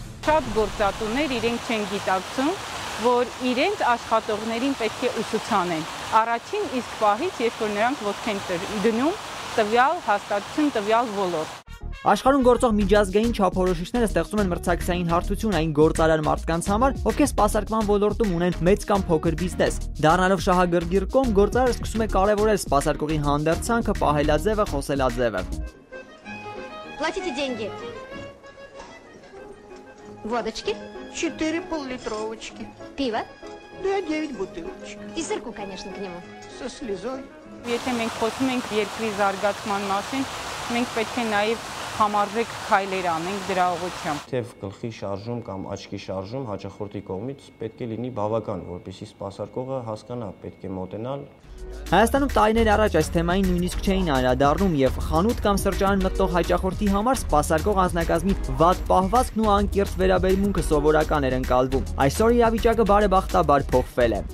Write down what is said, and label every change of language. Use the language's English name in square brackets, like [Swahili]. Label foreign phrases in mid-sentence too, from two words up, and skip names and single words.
[Armenian] Շատ գործատուներ իրենք չեն գիտակցում, որ իրենց աշխատողներին պետք է ուսուցանեն։ Առաջին իսկ պահից, երբ որ նրանք ոտք են դնում տվյալ հաստատություն, տվյալ ոլորտ։ Աշխարհում գործող միջազգային չափորոշիչները ստեղծում են մրցակցային հարթություն այն գործարար մարդկանց համար, ովքեր սպասարկման ոլորտում ունեն մեծ կամ փոքր բիզնես։ Դառնալով շահագրգիռ կողմ, գործարարը սկսում է կարևորել սպասարկողի հանդերձանքը, պահելաձևը, խոսելաձևը։ [Russian] Платите деньги. Водочки. 4 пол-литровочки. Пиво. Да, 9 бутылочек. И сырку, конечно, к нему. Со слезой. [Armenian] Եթե մենք խոսում ենք երկրի զարգացման մասին, մենք պետք է նաև համարվեք քայլեր անենք դրա ուղղությամբ։ Թեև գլխի շարժում կամ աչքի շարժում հաճախորդի կողմից պետք է լինի բավական, որպեսզի սպասարկողը հասկանա, պետք է մոտենալ։ Հայաստանում տարիներ առաջ այս թեմային նույնիսկ չէին անդրադառնում եւ խանութ կամ սրճարան մտնող հաճախորդի համար սպասարկող անձնակազմի վատ պահվածքն ու անկիրթ վերաբերմունքը սովորական էր ընկալվում։ Այսօր իրավիճակը բարեբախտաբար փոխվել է։